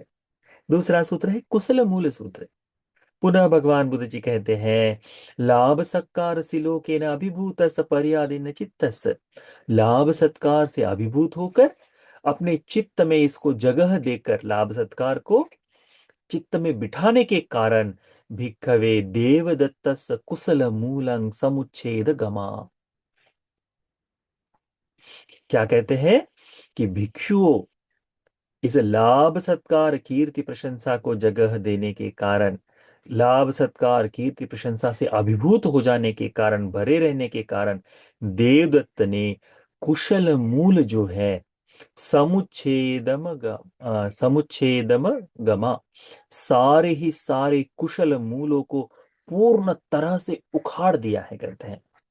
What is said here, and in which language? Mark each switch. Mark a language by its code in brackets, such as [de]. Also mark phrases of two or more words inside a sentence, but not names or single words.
[hi] दूसरा सूत्र है कुशल मूल सूत्र। पुनः भगवान बुद्ध जी कहते हैं, [pi] लाभ सत्कार सिलोके न अभिभूत पर्यादिन चित्तस। [hi] लाभ सत्कार से अभिभूत होकर अपने चित्त में इसको जगह देकर, लाभ सत्कार को चित्त में बिठाने के कारण, [pi] भिक्खवे देवदत्तस कुशल मूलं समुच्छेद गमा। [hi] क्या कहते हैं कि भिक्षुओं इस लाभ सत्कार कीर्ति प्रशंसा को जगह देने के कारण, लाभ सत्कार कीर्ति प्रशंसा से अभिभूत हो जाने के कारण, भरे रहने के कारण, देवदत्त ने कुशल मूल जो है, [pi] समुच्छेदम गमा, [hi] सारे ही सारे कुशल मूलों को पूर्ण तरह से उखाड़ दिया है, कहते हैं।